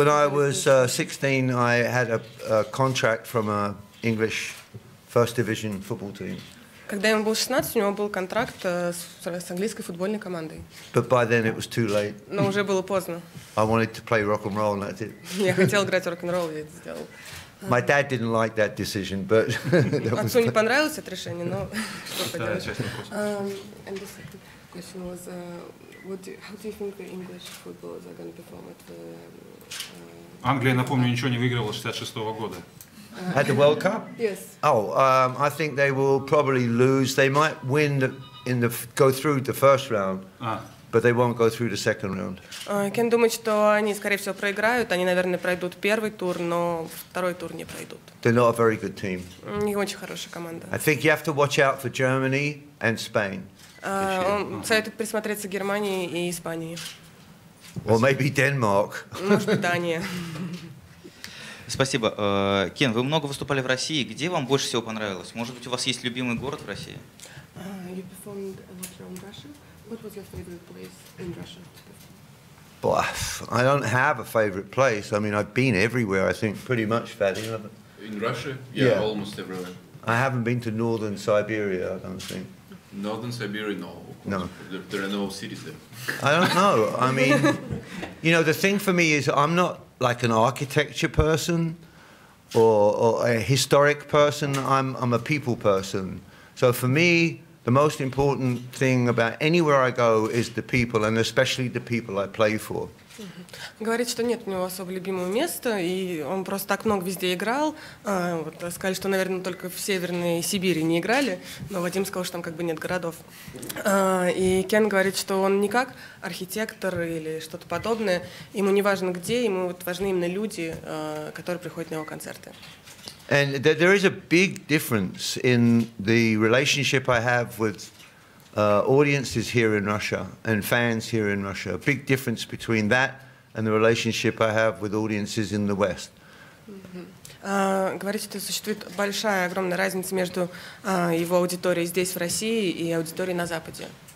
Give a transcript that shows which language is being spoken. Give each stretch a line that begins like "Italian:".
English: When I was 16, I had a contract from an English first division football team.
Russian: Когда ему было 16, у него был контракт с английской футбольной командой.
English: But by then it was too late.
Russian: Но уже было поздно.
English: I wanted to play rock and roll, and that's it.
Russian: Я хотел играть рок-н-ролл, и это сделал.
English: My dad didn't like that decision, but.
Russian: Отцу не понравилось это решение, но что поделать.
English: And the second question was, how do you think the English footballers are going to perform at the?
Russian: Англия, напомню, ничего не выигрывала с 66-го года.
English: At the World Cup? Yes. Oh, I think they will probably lose. They might win go through the first round, but they won't go through the second round.
Russian: Кен думает, что они, скорее всего, проиграют. Они, наверное, пройдут первый тур, но второй тур не пройдут.
English: They're not a very good team.
Russian: Не очень хорошая команда.
English: I think you have to watch out for Germany and Spain.
Russian: Он советует присмотреться к Германии и Испании.
English: Or maybe Denmark.
Russian: Может быть, Дания. Спасибо. Кен, вы много выступали в России. Где вам больше всего понравилось? Может быть, у вас есть любимый город в России?
English: You performed a lot around Russia. What was your favorite place in Russia? Well, I don't have a favorite place. I mean, I've been everywhere, I think, pretty much, Fatty. In Russia? Yeah, almost everywhere. I haven't been to northern Siberia, I don't think. Northern Siberia, no. No. There are no cities there. I don't know. I mean, you know, the thing for me is I'm not like an architecture person or a historic person. I'm a people person. So for me, the most important thing about anywhere I go is the people, and especially the people I play for.
Russian: Говорит, что нет у него особо любимого места, и он просто так много везде играл. Вот, сказали, что, наверное, только в Северной Сибири не играли, но Вадим сказал, что там как бы нет городов. И Кен говорит, что он не как архитектор или что-то подобное, ему не важно где, ему вот важны именно люди, которые приходят на его концерты.
English: And there is a big difference in the relationship I have with audiences here in Russia and fans here in Russia. A big difference between that and the relationship I have with audiences in the West.
Russian: Говорит, что существует большая, огромная разница между его аудиторией здесь, в России, и аудиторией на Западе.